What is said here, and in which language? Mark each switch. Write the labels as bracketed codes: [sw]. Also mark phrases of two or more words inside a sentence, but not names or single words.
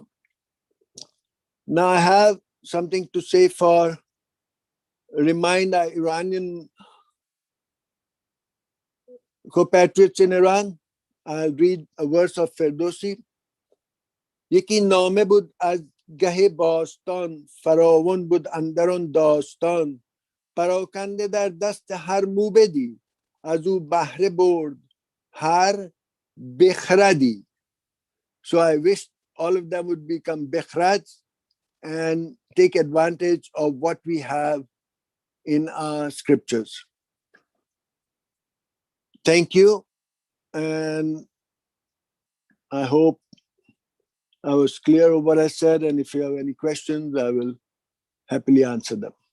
[en] Now I have something to say remind our Iranian compatriots in Iran. I'll read a verse of Ferdowsi. [fa] یکی نامه بود از گه باستان، فراوان بود اندرون داستان، پراکنده در دست هر موبدی، از او بهره برد هر بخردی. [en] So I wish all of them would become bekhrats and take advantage of what we have in our scriptures. Thank you, and I hope I was clear of what I said, and if you have any questions, I will happily answer them.